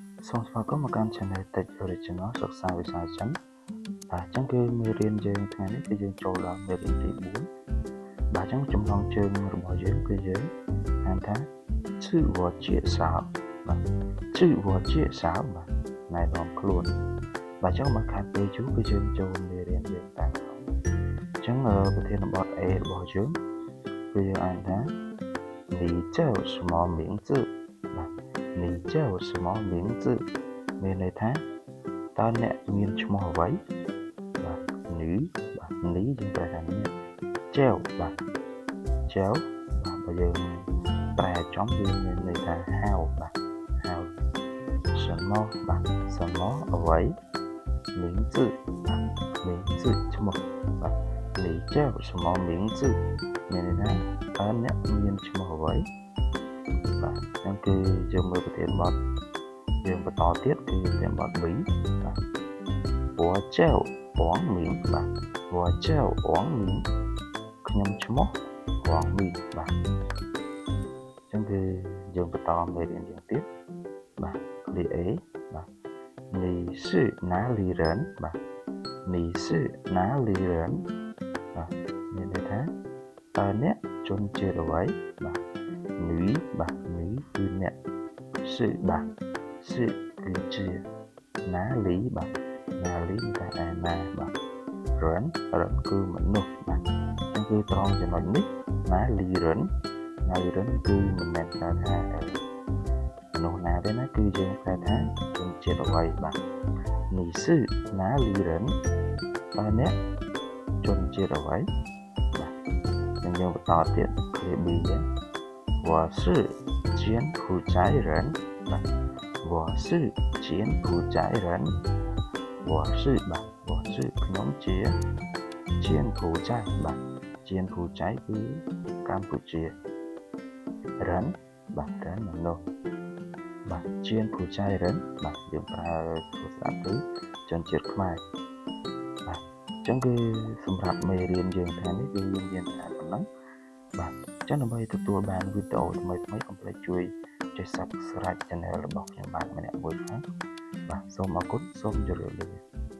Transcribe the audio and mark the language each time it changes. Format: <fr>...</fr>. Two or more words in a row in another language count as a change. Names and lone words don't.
<km>សូមស្វាគមន៍មកកាន់ Channel Tech Original សិក្សាវិស័យចិនបាទអញ្ចឹងគឺមេរៀនយើងថ្ងៃនេះគឺយើងចូលដល់មេរៀនទី 4បាទអញ្ចឹងចំណងជើងរបស់យើងគឺយើងហៅថា</km> <zh>自我介绍</zh> <km>បាទ</km> <zh>自我介绍</zh> <km>បាទណែនាំខ្លួនបាទអញ្ចឹងមកខាត់ពេលយូរគឺយើងចូលមេរៀនយើងតែម្ដងអញ្ចឹងប្រធានបទ A របស់យើងគឺយើងហៅថា</km> <zh>你叫什么名字</zh> <km>បាទ</km> <zh>你叫什么名字</zh> <km>មានន័យ ថាតើអ្នកមានឈ្មោះអ្វីបាទនេះបាទនេះយើងប្រែថាអ្នកចែវបាទចែវបាទបើយើងប្រែចំវាមានន័យថាហៅបាទហៅ什么បាទ什么អ្វី名字បាទ名字ឈ្មោះបាទ</km> <zh>你叫什么名字</zh> <km>មានន័យថាតើអ្នកមានឈ្មោះអ្វីបាទហ្នឹងគឺយើងមើលប្រធានបទយើងបន្ត ទៀតគឺប្រធានបទ B បាទ</km> <zh>我叫王明</zh> <km>បាទ</km> <zh>我叫王明</zh> <km>ខ្ញុំឈ្មោះ王明បាទអញ្ចឹងគឺយើងបន្តមេរៀនយើងទៀតបាទលេខ A បាទ</km> <zh>你是哪里人</zh> <km>បាទ</km> <zh>你是哪里人</zh> <km>បាទមានន័យថា តើអ្នកជនជាតិអ្វីបាទនេះបាទនេះគឺអ្នក是បាទ是គឺជាណាលីបាទណាលីតែឯណាបាទរិនគឺមនុស្សបាទអញ្ចឹងគឺត្រង់ចំណុចនេះណា លីរិនគឺមិនមែនថាមនុស្សណាទេណាគឺយើងហៅថាជនជាតិអ្វីបាទនេះ</km> <zh>是哪里人</zh> <km>តើអ្នកជនជាតិអ្វី បាទយើងបន្តទៀតឃ្លា B ហ្នឹង</km> <zh>我是柬埔寨人</zh> <km>បាទ</km> <zh>我是柬埔寨人我</zh> <km>是បាទ</km> <zh>我是</zh> <km>ខ្ញុំជា柬埔寨បាទ柬埔寨គឺកម្ពុជារិ នបាទរិនមនុស្សបាទ柬埔寨រិនបាទយើងប្រើទូរស័ព្ទគឺជនជាតិខ្មែរបាទអញ្ចឹងគឺសម្រាប់មេរៀនយើងថ្ងៃនេះគឺយើងរៀនតែប៉ុណ្ណឹងបាទអញ្ចឹងដើម្បីទទួលបានវីដេអូថ្មីៗកុំភ្លេចជួយចុច</km> <en>Subscribe Channel</en> <km>របស់ខ្ញុំបាទម្នាក់មួយផងបាទសូមអរគុណសូមជម្រាបលា</km>